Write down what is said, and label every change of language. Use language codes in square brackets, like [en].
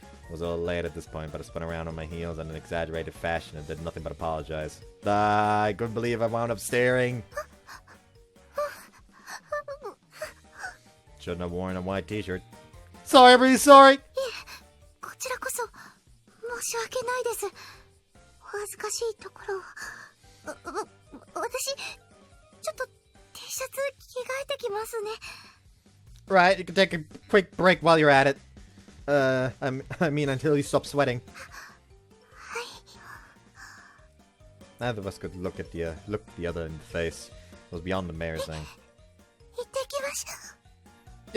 [en] I was all late at this point, but I spun around on my heels in an exaggerated fashion and did nothing but apologize. I couldn't believe I wound up staring. Shouldn't have worn a white t-shirt. Sorry, really sorry! [ja] こちらこそ申し訳ないです。お恥ずかしいところを。私ちょっと T シャツ着替えてきますね。 [en] Right, you can take a quick break while you're at it. I mean until you stop sweating. Neither of us could look the other in the face. It was beyond embarrassing. [ja] 行ってきましょう。